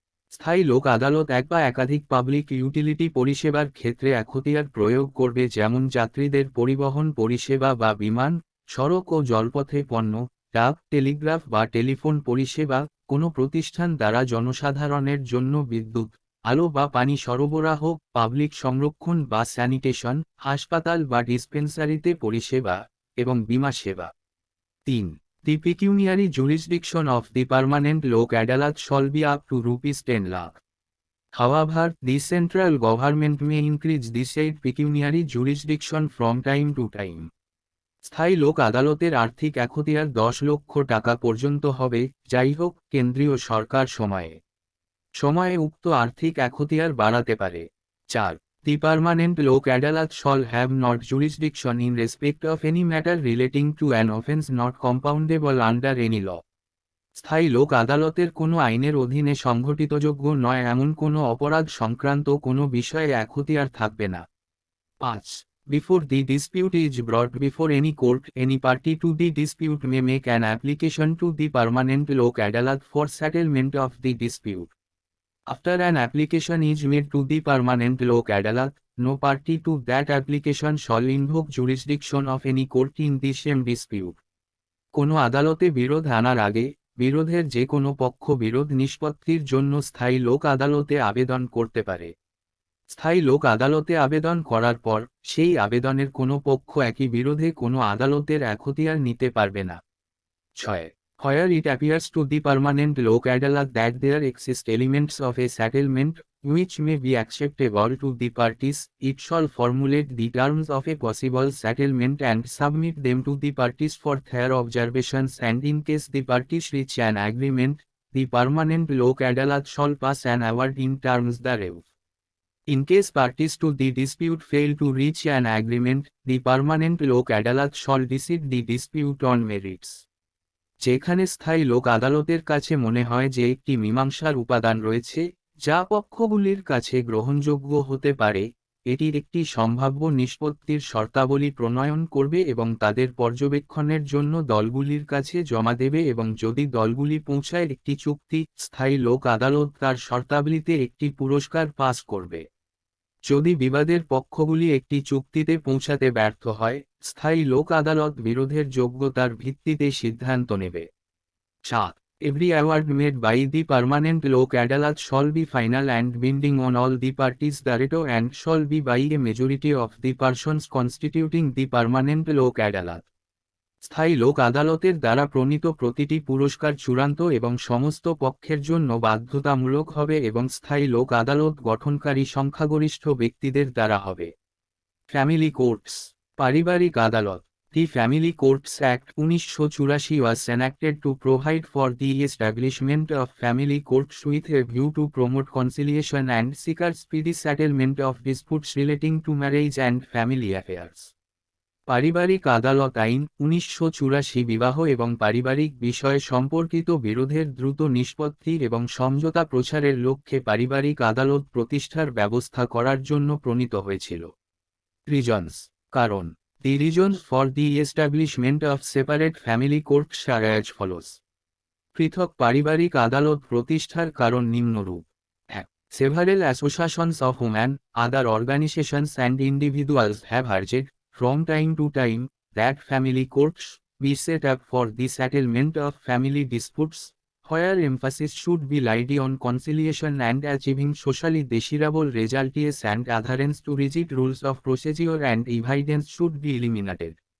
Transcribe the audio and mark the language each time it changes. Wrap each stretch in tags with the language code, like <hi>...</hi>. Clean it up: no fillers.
<bn>স্থায়ী লোক আদালত এক বা একাধিক পাবলিক ইউটিলিটি পরিষেবার ক্ষেত্রে এখতিয়ার প্রয়োগ করবে, যেমন যাত্রীদের পরিবহন পরিষেবা বা বিমান, সড়ক ও জলপথে পণ্য, ডাক, টেলিগ্রাফ বা টেলিফোন পরিষেবা, কোনো প্রতিষ্ঠান দ্বারা জনসাধারণের জন্য বিদ্যুৎ, আলো বা পানি সরবরাহ, পাবলিক সংরক্ষণ বা স্যানিটেশন, হাসপাতাল বা ডিসপেন্সারিতে পরিষেবা, এবং বীমা সেবা।</bn> <en>3. The pecuniary jurisdiction of the permanent Lok Adalat shall be up to ₹10 lakh. However, the central government may increase the said pecuniary jurisdiction from time to time.</en> <bn>স্থায়ী লোক আদালতের আর্থিক এখতিয়ার 10 লক্ষ টাকা পর্যন্ত হবে, যাই হোক কেন্দ্রীয় সরকার সময়ে উক্ত আর্থিক এখতিয়ার বাড়াতে পারে।</bn> <en>4. The permanent Lok Adalat shall have not jurisdiction in respect of any matter relating to an offence not compoundable under any law.</en> <bn>স্থায়ী লোক আদালতের কোনো আইনের অধীনে সংঘটিতযোগ্য নয় এমন কোনো অপরাধ সংক্রান্ত কোনো বিষয়ে এখতিয়ার থাকবে না।</bn> <en>5. Before the dispute is brought before any court, any party to the dispute may make an application to the permanent Lok Adalat for settlement of the dispute. After an application is made to the permanent Lok Adalat, no party to that application shall invoke jurisdiction of any court in the same dispute.</en> <bn>কোনো আদালতে বিরোধ আনার আগে, বিরোধের যে কোনো পক্ষ বিরোধ নিষ্পত্তির জন্য স্থায়ী লোক আদালতে আবেদন করতে পারে। স্থায়ী লোক আদালতে আবেদন করার পর, সেই আবেদনের কোনো পক্ষ একই বিরোধে কোনো আদালতের এখতিয়ার নিতে পারবে না।</bn> <en>6. Where it appears to the permanent Lok Adalat that there exist elements of a settlement, which may be acceptable to the parties, it shall formulate the terms of a possible settlement and submit them to the parties for their observations, and in case the parties reach an agreement, the permanent Lok Adalat shall pass an award in terms thereof. In case parties to the dispute fail to reach an agreement, the permanent Lok Adalat shall decide the dispute on merits.</en> <bn>যেখানে স্থায়ী লোক আদালতের কাছে মনে হয় যে একটি মীমাংসার উপাদান রয়েছে, যা পক্ষগুলির কাছে গ্রহণযোগ্য হতে পারে, এটির একটি সম্ভাব্য নিষ্পত্তির শর্তাবলী প্রণয়ন করবে এবং তাদের পর্যবেক্ষণের জন্য দলগুলির কাছে জমা দেবে, এবং যদি দলগুলি পৌঁছায় একটি চুক্তি, স্থায়ী লোক আদালত তার শর্তাবলীতে একটি পুরস্কার পাস করবে। যদি বিবাদের পক্ষগুলি একটি চুক্তিতে পৌঁছাতে ব্যর্থ হয়, স্থায়ী লোক আদালত বিরোধের যোগ্যতার ভিত্তিতে সিদ্ধান্ত নেবে।</bn> <en>7. Every award made by the permanent Lok Adalat shall be final and binding on all the parties thereto, and shall be by a majority of the persons constituting the permanent Lok Adalat.</en> <bn>স্থায়ী লোক আদালতের দ্বারা প্রণীত প্রতিটি পুরস্কার চূড়ান্ত এবং সমস্ত পক্ষের জন্য বাধ্যতামূলক হবে এবং স্থায়ী লোক আদালত গঠনকারী সংখ্যাগরিষ্ঠ ব্যক্তিদের দ্বারা হবে।</bn> <en>family courts,</en> <bn>পারিবারিক আদালত।</bn> <en>The Family Courts Act 1984 was enacted to provide for the establishment of family courts with a view to promote conciliation and secure speedy settlement of disputes relating to marriage and family affairs.</en> <bn>পারিবারিক আদালত আইন 1984 বিবাহ এবং পারিবারিক বিষয় সম্পর্কিত বিরোধের দ্রুত নিষ্পত্তি এবং সমঝোতা প্রচারের লক্ষ্যে পারিবারিক আদালত প্রতিষ্ঠার ব্যবস্থা করার জন্য প্রণীত হয়েছিল।</bn> <en>reasons,</en> <bn>কারণ।</bn> <en>The reasons for the establishment of separate family courts are as follows.</en> <bn>পৃথক পারিবারিক আদালত প্রতিষ্ঠার কারণ নিম্নরূপ।</bn> <en>1. Several associations of women, other organizations and individuals have urged, from time to time, that family courts be set up for the settlement of family disputes, where emphasis should be laid on conciliation and achieving socially desirable results and adherence to rigid rules of procedure and evidence should be eliminated.</en>